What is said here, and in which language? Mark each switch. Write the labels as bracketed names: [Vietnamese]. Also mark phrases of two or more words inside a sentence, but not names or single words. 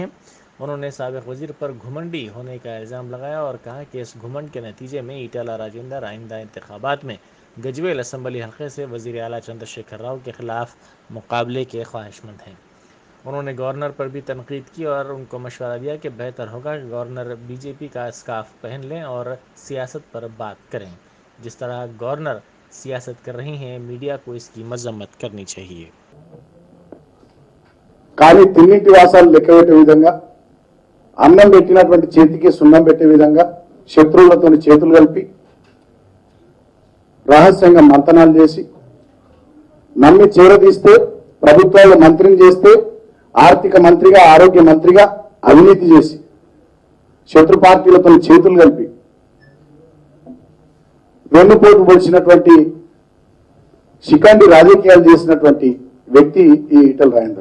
[Urdu] انہوں نے سابق وزیر پر گھمنڈی ہونے کا الزام لگایا اور کہا کہ اس گھمنڈ کے نتیجے میں ایٹلا راجندر آئندہ انتخابات میں گجویل اسمبلی حلقے سے وزیر اعلیٰ چندر شیکھر راؤ کے خلاف مقابلے کے خواہشمند ہیں۔ انہوں نے گورنر پر بھی تنقید کی اور ان کو مشورہ دیا کہ بہتر ہوگا کہ گورنر بی جے پی کا اسکارف پہن لیں اور سیاست پر بات کریں. جس طرح گورنر سیاست کر رہی ہیں میڈیا کو اس کی مذمت کرنی چاہیے. [Telugu] కానీ తిన్నింటి వాసాలు లెక్క పెట్టే విధంగా అన్నం పెట్టినటువంటి చేతికి సున్నం పెట్టే విధంగా శత్రువులతో చేతులు కలిపి రహస్యంగా మంతనాలు చేసి నమ్మి చేరదీస్తే ప్రభుత్వాలు మంత్రిని చేస్తే ఆర్థిక మంత్రిగా ఆరోగ్య మంత్రిగా అవినీతి చేసి శత్రు పార్టీలతో చేతులు కలిపి వెన్నుపోటు పొడిచినటువంటి శిఖండి రాజకీయాలు చేసినటువంటి వ్యక్తి ఈ ఈటెల రాజేందర్.